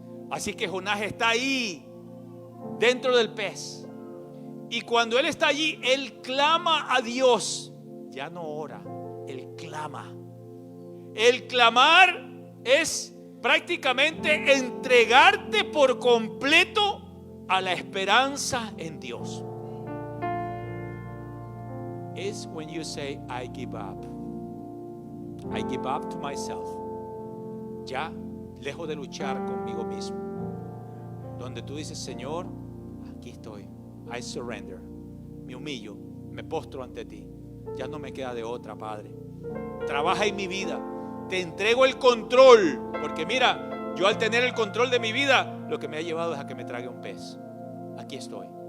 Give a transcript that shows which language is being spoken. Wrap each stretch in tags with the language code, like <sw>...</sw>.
<es>Así que Jonás está ahí dentro del pez, y cuando él está allí, él clama a Dios. Ya no ora, él clama. El clamar es prácticamente entregarte por completo a la esperanza en Dios.</es> <en>It's when you say, I give up. I give up to myself.</en> <es>Ya lejos de luchar conmigo mismo, donde tú dices, Señor, aquí estoy,</es> <en>I surrender,</en> <es>me humillo, me postro ante ti, ya no me queda de otra, Padre. Trabaja en mi vida, te entrego el control, porque mira, yo al tener el control de mi vida, lo que me ha llevado es a que me trague un pez. Aquí estoy.</es>